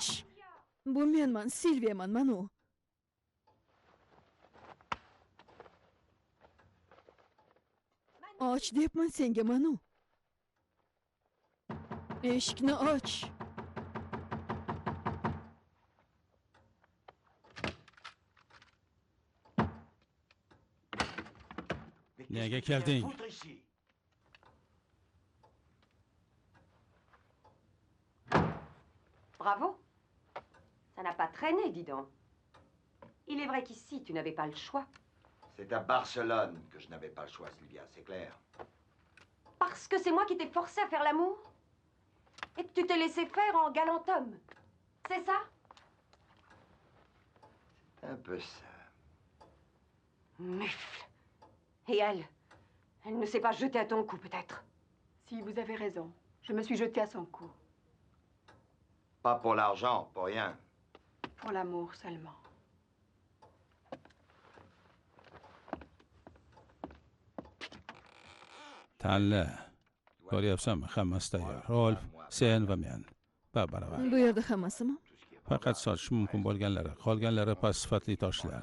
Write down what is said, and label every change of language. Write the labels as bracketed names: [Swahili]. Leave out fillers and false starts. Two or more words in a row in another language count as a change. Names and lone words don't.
[Uzbek] Bu menman, Silviyaman, Manu. Och deyapman senga, Manu. Eshikni och. Nega kelding? Bravo. [French] Ça n'a pas traîné, dis donc. Il est vrai qu'ici, tu n'avais pas le choix. C'est à Barcelone que je n'avais pas le choix, Sylvia, c'est clair. Parce que c'est moi qui t'ai forcé à faire l'amour? Et que tu t'es laissé faire en galant homme? C'est ça? Un peu ça. Mufle. Et elle ne s'est pas jetée à ton cou, peut-être? Si, vous avez raison. Je me suis jetée à son cou. Pas pour l'argent, pour rien. Pour l'amour seulement. [Uzbek] Tanla. Ko'ryapsanmi? Hammasi tayyor. Rolf, sen va men. Baravar. Bu yerda hammasimi? Faqat sotish mumkin bo'lganlari, qolganlari past sifatli toshlar.